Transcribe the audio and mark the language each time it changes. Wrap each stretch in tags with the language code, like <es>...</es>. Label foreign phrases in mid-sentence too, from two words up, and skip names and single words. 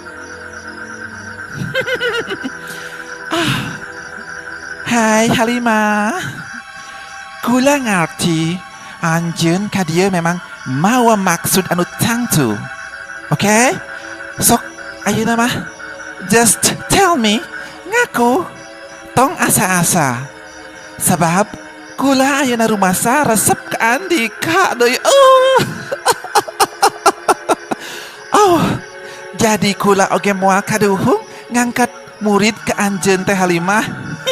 <su>Hai Halimah, kula ngarti anjeun ka dieu memang mawa maksud anu tangtu. Oke? Sok ayeuna mah</su> <en>just tell me,</en> <su>ngaku tong asa-asa. Sabab kula ayeuna rumasa resep ka Andika deui. Jadi kula oge moal kaduhung ngangkat murid ke anjeun teh Halimah.</su>